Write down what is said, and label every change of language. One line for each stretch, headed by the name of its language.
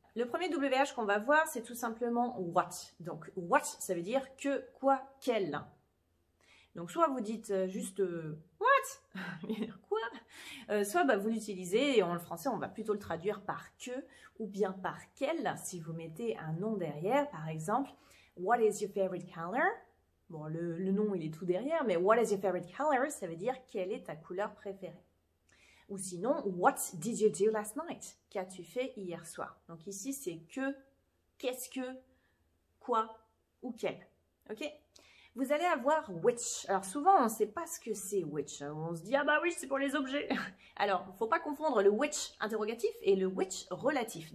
French: Le premier WH qu'on va voir, c'est tout simplement what. Donc what, ça veut dire que, quoi, quel. Donc soit vous dites juste what, quoi, soit vous l'utilisez et en français on va plutôt le traduire par que ou bien par quel si vous mettez un nom derrière.
English: Par exemple, what is your favorite color?
French: Bon, le nom il est tout derrière, mais
English: what is your favorite color,
French: ça veut dire quelle est ta couleur préférée. Ou sinon,
English: what did you do last night?
French: Qu'as-tu fait hier soir? Donc ici c'est que, qu'est-ce que, quoi ou quel. Ok? Vous allez avoir which. Alors souvent, on ne sait pas ce que c'est which. On se dit, ah bah oui, c'est pour les objets. Alors, il ne faut pas confondre le which interrogatif et le which relatif.